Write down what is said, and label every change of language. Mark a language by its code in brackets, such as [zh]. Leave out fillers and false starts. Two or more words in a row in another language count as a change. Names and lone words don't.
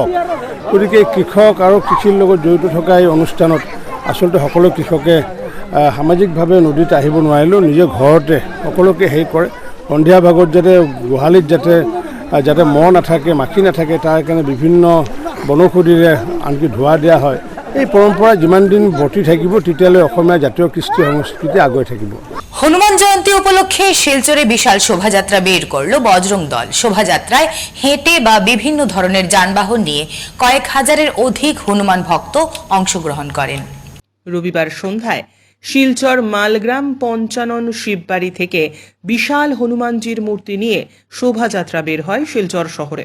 [as] গতিকে কৃষক আৰু কৃষিৰ লগত জড়িত থকা এই অনুষ্ঠানত আচলতে সকলো কৃষকে সামাজিকভাৱে নদীত আহিব নোৱাৰিলেও নিজে ঘৰতে সকলোকে হেৰি কৰে। সন্ধিয়া ভাগত যাতে গোহালিত যাতে মহ নাথাকে, মাখি নাথাকে, তাৰ কাৰণে বিভিন্ন বনৌষধিৰে আনকি ধোঁৱা দিয়া হয়। এই পৰম্পৰা যিমান দিন বৰ্তি থাকিব, তেতিয়ালৈ অসমীয়া জাতীয় কৃষ্টি সংস্কৃতি আগুৱাই থাকিব। [bn] হনুমান জয়ন্তী উপলক্ষে শিলচরে বিশাল শোভাযাত্রা বের করল বজরং দল। শোভাযাত্রায় হেঁটে বা বিভিন্ন ধরনের যানবাহন নিয়ে কয়েক হাজারের অধিক হনুমান ভক্ত অংশগ্রহণ করেন। রবিবার সন্ধ্যায় শিলচর মালগ্রাম পঞ্চানন শিববাড়ি থেকে বিশাল হনুমানজির মূর্তি নিয়ে শোভাযাত্রা বের হয় শিলচর শহরে।